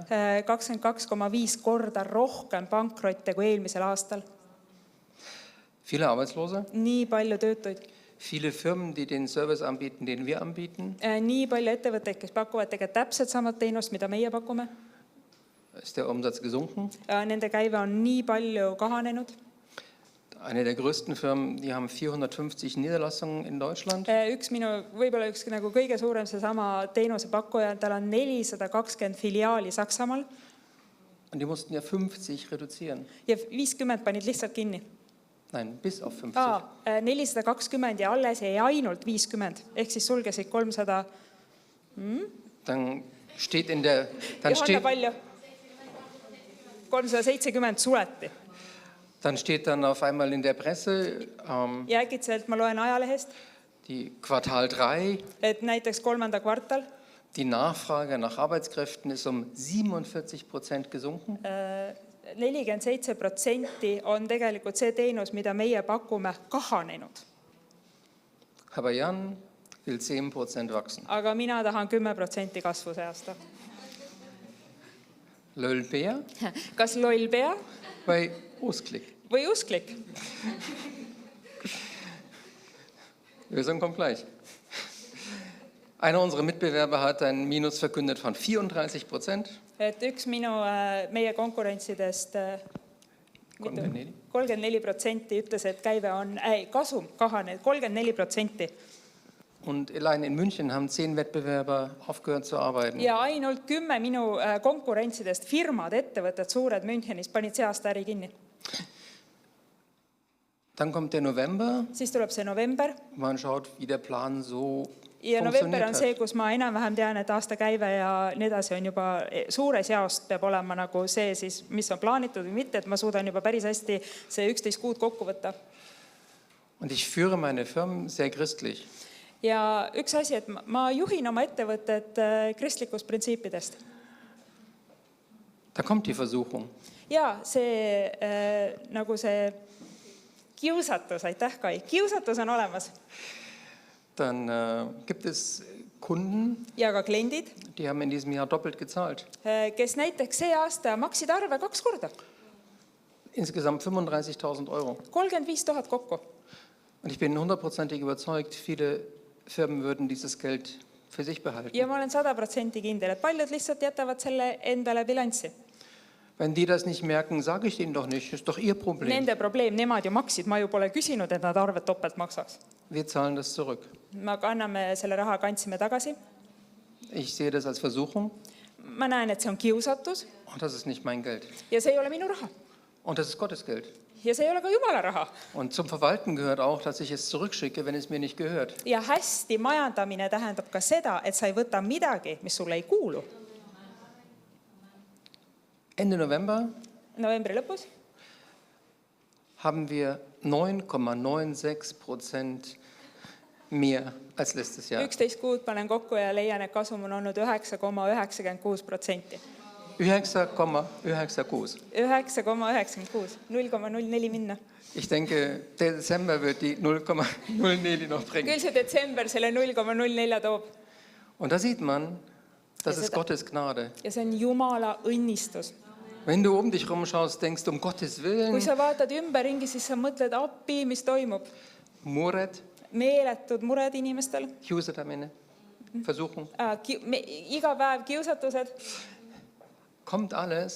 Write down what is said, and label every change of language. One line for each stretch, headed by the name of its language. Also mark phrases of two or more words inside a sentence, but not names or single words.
Estonian: 22,5 korda rohkem pankrotte kui eelmisel aastal.
German: Viele Arbeitslose.
Estonian: Nii palju töötuid.
German: Viele Firmen, die den Service anbieten, den wir anbieten.
Estonian: Nii palju ettevõtteid, kes pakuvad tegelikult täpselt samad teenust, mida meie pakume.
German: Ist der Umsatz gesunken.
Estonian: Nende käive on nii palju kahanenud.
German: Eine der größten Firmen, die haben 450 Niederlassungen in Deutschland.
Estonian: Võib-olla üks nagu kõige suurem seesama teenusepakkuja, tal on 420 filiaali Saksamaal
German: Und die mussten ja 50 reduzieren.
Estonian: ja 50 panid lihtsalt kinni.
German: Nein, bis auf 50.
Estonian: 420 ja alles jäi ainult 50, ehk siis sulgesid 300.
German: Dann steht in der, dann Johanna, steht,
Estonian: palju? 370 suleti.
German: dann steht dann auf einmal in der Presse,
Estonian: Ja äkitselt ma loen ajalehest,
German: die Quartal 3,
Estonian: et näiteks 3. kvartal
German: die Nachfrage nach Arbeitskräften ist um 47% gesunken.
Estonian: 47% on tegelikult see teenus, mida meie pakume, kahanenud.
German: Aber Jan will 10% wachsen.
Estonian: Aga mina tahan 10% kasvu see aasta. Löllbär Kas loll pea bei Usklick. või usklik?
German: Lösung kommt gleich. Einer unserer Mitbewerber hat ein Minus verkündet von 34%.
Estonian: Et üks meie konkurentsidest 34% ütles, et käive on, kasum kahaneb 34%.
German: Und allein in München haben 10 Wettbewerber aufgehört zu arbeiten.
Estonian: Ja ainult 10 minu konkurentsidest firmad, ettevõtted, suured Münchenis panid see aasta äri kinni.
German: Dann kommt der November.
Estonian: Siis tuleb see november.
German: Man schaut, wie der Plan so
Estonian: Ja november
German: funktioniert
Estonian: on see,
German: hat.
Estonian: kus ma enam-vähem tean, et aasta käive ja nii edasi on juba suures jaost peab olema nagu see siis, mis on plaanitud või mitte, et ma suudan juba päris hästi see 11 kuud kokku võtta.
German: Und ich führe meine Firmen sehr christlich.
Estonian: Ja üks asi, et ma juhin oma ettevõtted kristlikust printsiipidest.
German: Da kommt die Versuchung.
Estonian: Ja see nagu see kiusatus, aitäh Kai, kiusatus on olemas.
German: Dann gibt es Kunden,
Estonian: Ja ka kliendid,
German: die haben in diesem Jahr doppelt gezahlt.
Estonian: kes näiteks see aasta maksid arve 2 korda,
German: Insgesamt 35.000 €.
Estonian: 35 000 kokku.
German: Und ich bin 100%ig überzeugt, viele Firmen würden dieses Geld für sich behalten.
Estonian: Ja ma olen 100% kindel, et paljud lihtsalt jätavad selle endale bilanssi.
German: Wenn die das nicht merken, sage ich denen doch nicht, ist doch ihr Problem.
Estonian: Nende probleem, nemad ju maksid, ma ju pole küsinud, et nad arvet topelt maksaks.
German: Wir zahlen das zurück.
Estonian: Me anname selle raha, kandsime tagasi.
German: Ich sehe das als Versuchung.
Estonian: ma näen, et see on kiusatus
German: Und das ist nicht mein Geld.
Estonian: ja see ei ole minu raha.
German: Und das ist Gottes Geld.
Estonian: Ja see ei ole ka Jumala raha.
German: Und zum Verwalten gehört auch, dass ich es zurückschicke, wenn es mir nicht gehört.
Estonian: Ja hästi majandamine tähendab ka seda, et sa ei võta midagi, mis sulle ei kuulu.
German: Ende November
Estonian: Novembri lõpus
German: haben wir 9,96% mehr als letztes Jahr.
Estonian: 11 kuud panen kokku ja leian, et kasum on olnud 9,96%. 9,96. 9,96, 0,04 minna.
German: Ich denke, der Dezember wird die 0,04 noch bringen.
Estonian: Küll see detsember selle 0,04 toob.
German: Und da sieht man, das ist Gottes Gnade.
Estonian: Ja see on Jumala õnnistus.
German: Wenn du um dich rumschaust, denkst du, um Gottes Willen,
Estonian: Kui sa vaatad ümberringi, siis sa mõtled appi, mis toimub. mured, Meeletud mured inimestel. kiusatamine, Versuchung, Iga päev kiusatused.
German: kommt alles,